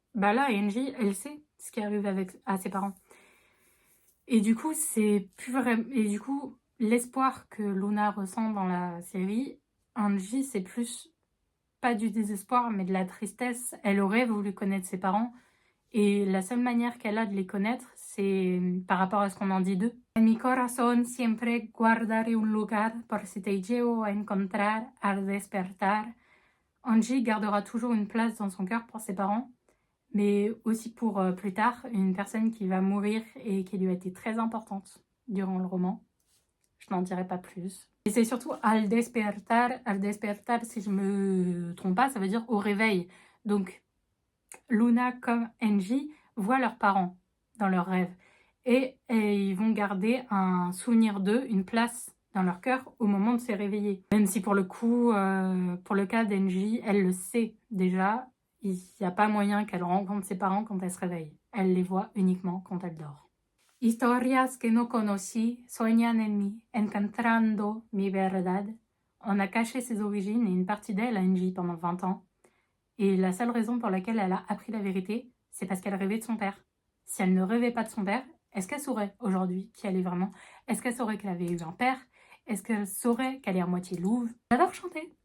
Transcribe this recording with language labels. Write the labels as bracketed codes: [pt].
[fr] Bah là, Angie, elle sait ce qui arrive à ses parents. Et du coup, c'est plus vrai. Et du coup, l'espoir que Luna ressent dans la série, Angie, c'est plus pas du désespoir, mais de la tristesse. Elle aurait voulu connaître ses parents. Et la seule manière qu'elle a de les connaître, c'est par rapport à ce qu'on en dit d'eux. [es] En mi corazón siempre guardaré un lugar por si te llevo a encontrar al despertar. [fr] Angie gardera toujours une place dans son cœur pour ses parents, mais aussi pour plus tard, une personne qui va mourir et qui lui a été très importante durant le roman. Je n'en dirai pas plus. Et c'est surtout [es] al despertar, [fr] si je me trompe pas, ça veut dire au réveil. Donc, Luna comme Angie voient leurs parents dans leurs rêves et ils vont garder un souvenir d'eux, une place dans leur cœur au moment de se réveiller. Même si pour le coup, pour le cas d'Angie, elle le sait déjà, il n'y a pas moyen qu'elle rencontre ses parents quand elle se réveille. Elle les voit uniquement quand elle dort. [es] Historias que no conocí sueñan en mí, encontrando mi verdad. [fr] On a caché ses origines et une partie d'elle à Angie pendant 20 ans. Et la seule raison pour laquelle elle a appris la vérité, c'est parce qu'elle rêvait de son père. Si elle ne rêvait pas de son père, est-ce qu'elle saurait aujourd'hui qui elle est vraiment? Est-ce qu'elle saurait qu'elle avait eu un père? Est-ce qu'elle saurait qu'elle est à moitié louve? J'adore chanter.